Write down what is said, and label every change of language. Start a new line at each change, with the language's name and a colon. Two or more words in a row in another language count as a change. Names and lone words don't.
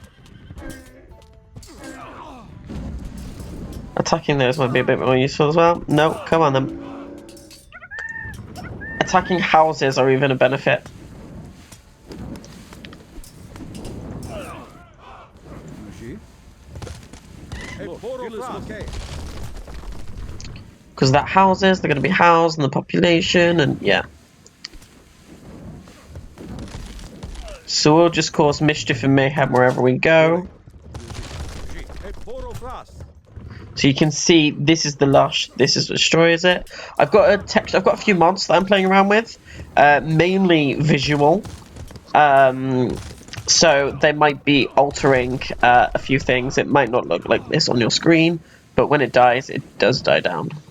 English: Attacking those might be a bit more useful as well. No, come on then. Attacking houses are even a benefit. Yuji. E poro fras. Because that houses, they're going to be housed in the population, and yeah. So we'll just cause mischief and mayhem wherever we go. E poro fras. So you can see this is the lush, this is what destroys it. I've got a few mods that I'm playing around with, mainly visual. So they might be altering a few things. It might not look like this on your screen, but when it dies, it does die down.